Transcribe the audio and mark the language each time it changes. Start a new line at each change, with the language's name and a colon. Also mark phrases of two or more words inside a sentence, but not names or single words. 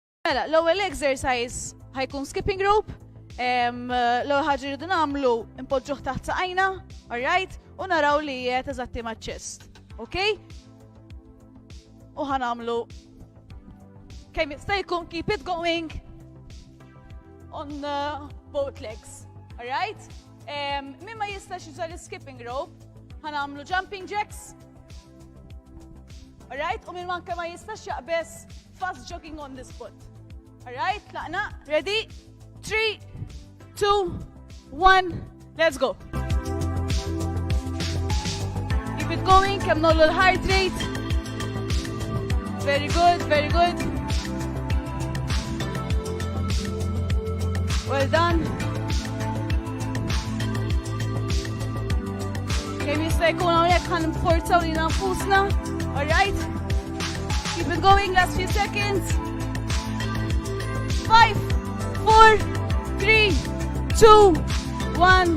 Maltese: Mela, l-ewwel exercise ħajkun
English: skipping rope.
Maltese: L-ewwel ħaġa rridu nagħmlu impoġġuh taħt saqajna, alright? U naraw li qiegħed eżatti maċ-chest.
English: Okay?
Maltese: U ħanamlu kemm jista' jkun
English: keep it going on both legs. Alright?
Maltese: Min ma jistax juża l-
English: skipping rope,
Maltese: ħanamlu
English: jumping jacks.
Maltese: Alright? U min manka ma jistax jaqbes
English: fast jogging on the spot. Alright? Laqna? Ready? 3, 2, 1, let's go. Keep it going,
Maltese: kemm nollu l-
English: heart rate. Very good, very good. Well done.
Maltese: Kemm jista' jkun hawnhekk ħanforzaw lilna nfusna.
English: All right? Keep it going, last few seconds. 5, 4, 3, 2, 1.